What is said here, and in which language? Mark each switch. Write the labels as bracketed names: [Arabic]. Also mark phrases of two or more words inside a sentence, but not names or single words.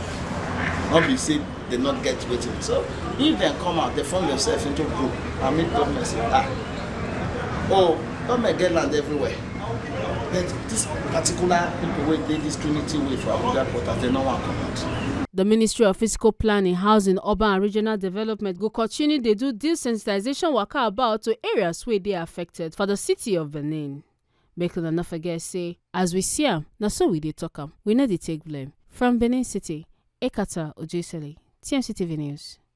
[Nigerian Pidgin] Not be say they not get waiting. So if they come out, they form themselves into group and make government say, government get land everywhere. But this particular people where they this Trinity way for Abuja quarters, they don't want to come out. The Ministry of Physical Planning, Housing, Urban and Regional Development go continue they do this sensitization waka about to areas where they are affected for the city of Benin. Make una not forget say, as we see am, na so we dey talk am. We know they take blame. From Benin City, Ekata Ojesele, TMC TV News.